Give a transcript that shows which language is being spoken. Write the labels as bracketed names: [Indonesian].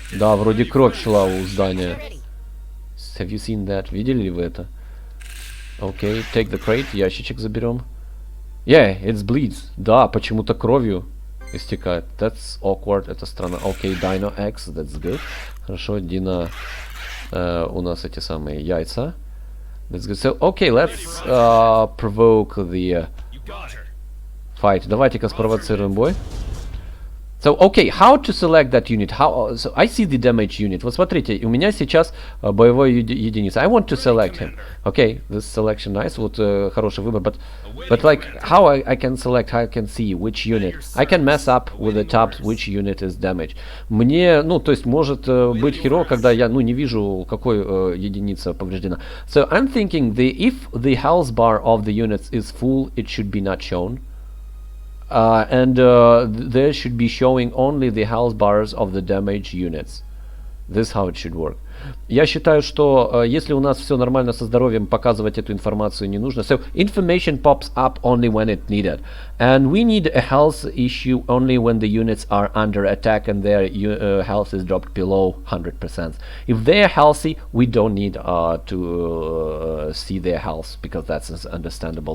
[Russian] Да, вроде кровь шла у здания. [English] Have you seen that? [Russian] Видели ли вы это? [English] Okay, take the crate. [Russian] Ящичек заберем. [English] Yeah, it bleeds. [Russian] Да, почему-то кровью истекает. [English] That's awkward. [Russian] Это странно. [English] Okay, Dino X. That's good. [Russian] Хорошо, Dino. У нас эти самые яйца. [English] That's good. So, okay, let's provoke the fight. Давайте-ка спровоцируем бой. So, okay, how to select that unit? How? So, I see the damage unit. [Russian] Вот смотрите, у меня сейчас боевой единица. [English] I want to select him. Okay, this selection nice. [Russian] Вот хороший выбор. [English] But like, how I can select? How I can see which unit? I can mess up with the tabs which unit is damaged. [Russian] Мне, ну, то есть может быть hero, когда я, ну, не вижу, какой единица повреждена. [English] So, I'm thinking if the health bar of the units is full, it should be not shown. And there should be showing only the health bars of the damaged units. This is how it should work. [Russian] Я считаю, что если у нас все нормально со здоровьем, показывать эту информацию не нужно. [English] So information pops up only when it needed, and we need a health issue only when the units are under attack and their health is dropped below 100%. If they are healthy, we don't need to see their health because that's understandable.